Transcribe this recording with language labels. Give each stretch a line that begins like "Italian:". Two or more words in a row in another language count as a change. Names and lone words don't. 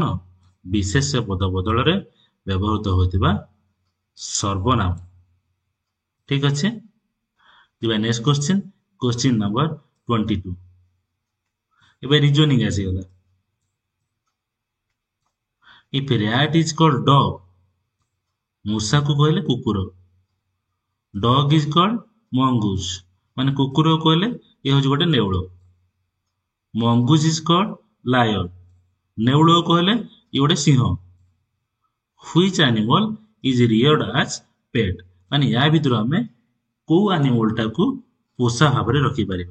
Odia: ବିଶେଷ୍ୟ ପଦ ବଦଳରେ ବ୍ୟବହୃତ ହୋଇଥିବା ସର୍ବନାମ। ଠିକ ଅଛି। ଯିବା
English: next question. question number
Odia: 22। ଏବେ ରିଜନିଂ ଆସିଗଲା।
English: ଇଫ୍ rat is called dog,
Odia: ମୂଷାକୁ କହିଲେ କୁକୁର।
English: dog is called mongoose,
Odia: ମାନେ କୁକୁରକୁ କହିଲେ ଇଏ ହେଉଛି ଗୋଟେ ନେଉଳ।
English: mongoose is called lion,
Odia: ନେଉଳକୁ କହିଲେ ଇଏ ଗୋଟେ ସିଂହ।
English: which animal is reared as pet,
Odia: ମାନେ ୟା ଭିତରୁ ଆମେ କୋଉ ଆନିମଲଟାକୁ ପୋଷା ଭାବରେ ରଖିପାରିବା?